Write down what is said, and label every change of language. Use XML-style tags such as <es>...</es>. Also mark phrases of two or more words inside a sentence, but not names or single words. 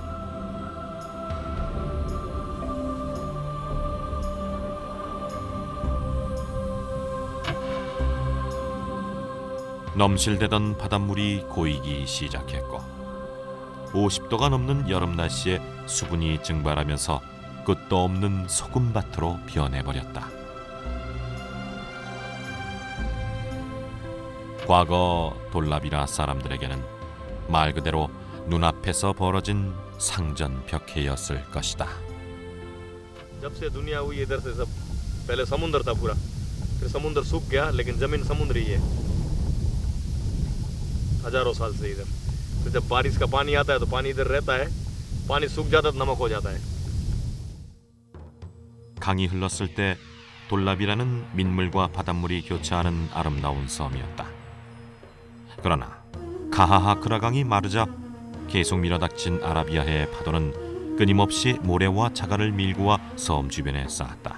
<ko>넘실대던 바닷물이 고이기 시작했고 50도가 넘는 여름 날씨에 수분이 증발하면서 끝도 없는 소금밭으로 변해버렸다. 과거 돌라비라 사람들에게는 말 그대로 눈앞에서 벌어진 상전벽해였을 것이다.</ko> <hi>जब से दुनिया हुई इधर से सब पहले समुद्र था पूरा, फिर समुद्र सूख गया, लेकिन जमीन समुद्र ही है हजारों साल से इधर। तो जब बारिश का पानी आता है तो पानी इधर रहता है, पानी सूख जाता है तो नमक हो जाता है।</hi> <ko>강이 흘렀을 때 돌라비라는 민물과 바닷물이 교차하는 아름다운 섬이었다. 그러나 가하하크라 강이 마르자 계속 밀어닥친 아라비아해의 파도는 끊임없이 모래와 자갈을 밀고 와 섬 주변에 쌓았다.</ko>